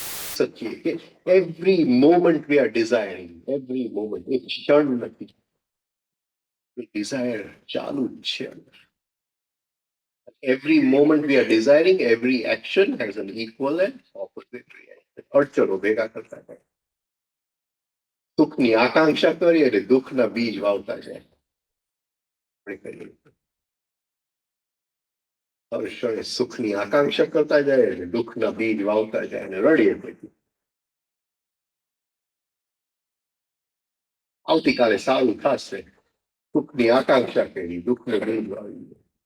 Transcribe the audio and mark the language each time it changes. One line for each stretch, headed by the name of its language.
Gujarati: શકીએ કે
English: every moment we are desiring, every moment,
Gujarati: એક ક્ષણ નથી, ડિઝાયર ચાલુ જ છે.
English: Every moment we are desiring, every action has an equal and opposite reaction.
Gujarati: અડચણો ભેગા કરતા જાય, સુખની આકાંક્ષા કરીએ એટલે દુઃખના બીજ વાવતા જાય. હર્ષણે સુખની આકાંક્ષા કરતા જાય એટલે દુઃખના બીજ વાવતા જાય અને રડીએ પછી આવતીકાલે સારું થશે, સુખની આકાંક્ષા કરી, દુઃખને બીજ વાવી.